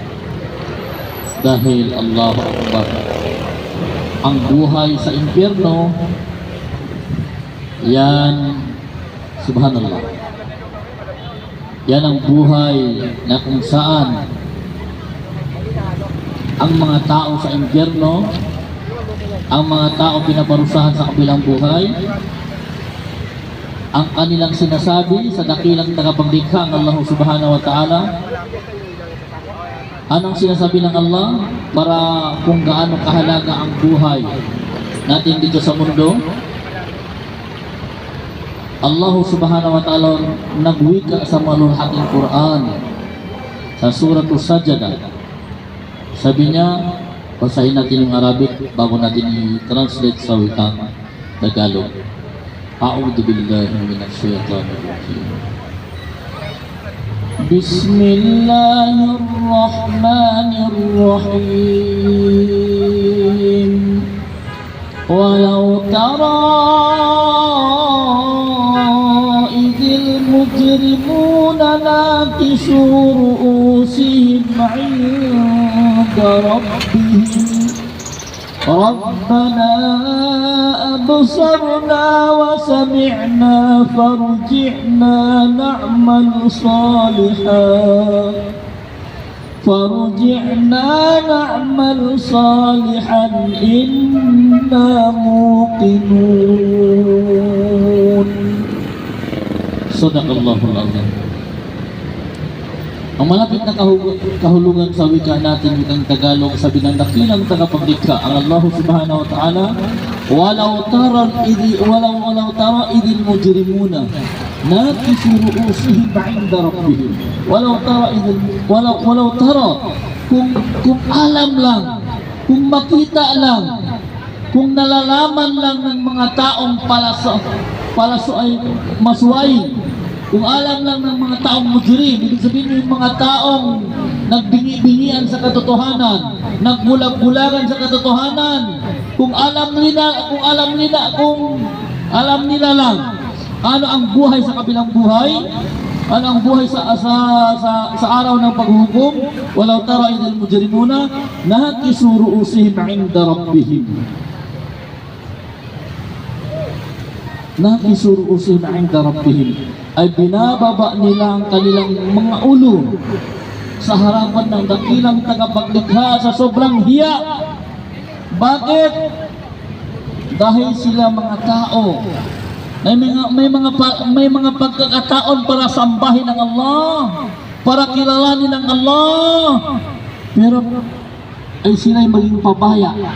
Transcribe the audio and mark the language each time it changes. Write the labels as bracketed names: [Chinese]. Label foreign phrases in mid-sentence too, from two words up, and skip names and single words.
[Arabic] Dahil الله أكبر, [Filipino] ang buhay sa impyerno, yan, subhanallah, yan ang buhay na kung saan ang mga tao sa impyerno, ang mga tao pinaparusahan sa kabilang buhay, ang kanilang sinasabi sa dakilang tagapaglikha ng Allah [Arabic] سبحانه وتعالى. [Filipino] Anong sinasabi ng Allah para kung gaano kahalaga ang buhay natin dito sa mundo? Allah [Arabic] سبحانه وتعالى [Filipino] nagwika sa maluhating Quran sa Suratul Sajdah. Sabi niya, basahin natin yung Arabic bago natin i-translate sa wikang Tagalog. [Arabic] أعوذ بالله من الشيطان الرجيم. بسم الله الرحمن الرحيم. ولو ترى إذ المجرمون ناكسو رءوسهم عند ربهم ربنا أبصرنا وسمعنا فارجعنا نعمل صالحا إنا موقنون صدق الله العظيم. [Filipino] Ang malapit na kahulugan sa wika natin, wikang Tagalog, sabi ng dakilang tagapaglikha, ang Allah [Arabic] سبحانه وتعالى, ولو ترى إذ المجرمون ناكسو رءوسهم عند ربهم. ولو ترى, [Filipino] kung alam lang, kung makita lang, kung nalalaman lang ng mga taong palaso ay masuway, kung alam lang ng mga taong mujrim, ibig sabihin yung mga taong nagbingi-bingian sa katotohanan, nagbulag-bulagan sa katotohanan, kung alam nila lang ano ang buhay sa kabilang buhay, ano ang buhay sa araw ng paghuhukom, [Arabic] ولو ترى إذ المجرمون ناكسو رءوسهم عند ربهم. ناكسو رءوسهم عند ربهم [Filipino] ay binababa nila ang kanilang mga ulo sa harapan ng dakilang tagapaglikha sa sobrang hiya. Bakit? Dahil sila mga tao may mga pagkakataon para sambahin ang Allah, para kilalanin ang Allah, pero ay sila'y maging pabaya.